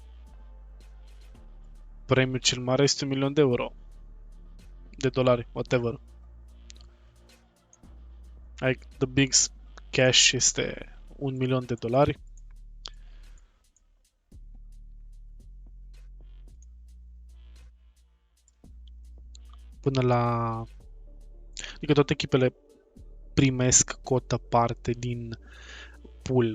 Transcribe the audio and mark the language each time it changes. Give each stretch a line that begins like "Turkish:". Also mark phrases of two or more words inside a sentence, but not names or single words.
Romanian: premiul cel mare este $1.000.000 de dolari,
English: whatever. Like, the big cash este $1.000.000.
Romanian: Până la... Adică toate echipele primesc cotă parte din pool.